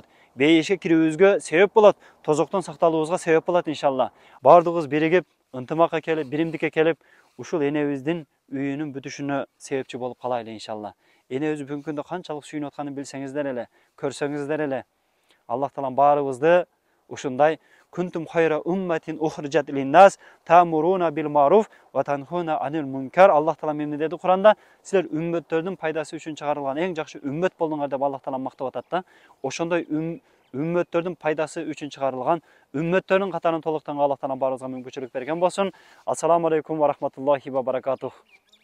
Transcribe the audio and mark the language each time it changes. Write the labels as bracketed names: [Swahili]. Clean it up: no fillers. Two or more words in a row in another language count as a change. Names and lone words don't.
[Kyrgyz] Бейишке кирүүбүзгө себеп болот, тозоктон сакталуубузга себеп болот иншалла. Бардыгыбыз биригип, ынтымакка келип, биримдикке келип, ушул энебиздин үйүнүн бүтүшүнө себепчи болуп калайлы иншалла. Энебиз бүгүнкү күндө канчалык сүйүнүп атканын билсеңиздер эле, көрсөңүздөр эле. Аллах таалам баарыбызды ушундай [Arabic] كنتم خير أمة أخرجت للناس تأمرون بالمعروف وتنهون عن المنكر. [Uzbek] Alloh taolo emne dedi Qur'onda? Sizlar ummatlarning foydasi uchun chiqarilgan eng yaxshi ummat bo'ldinglar deb Alloh taolo maqtab atadi. O'shonday ummatlarning foydasi uchun chiqarilgan ummatlarning qatarini to'liqdan Alloh taolo barizga mumkinchilik bergan bo'lsin. Assalomu alaykum va rahmatullohi va barakatuh.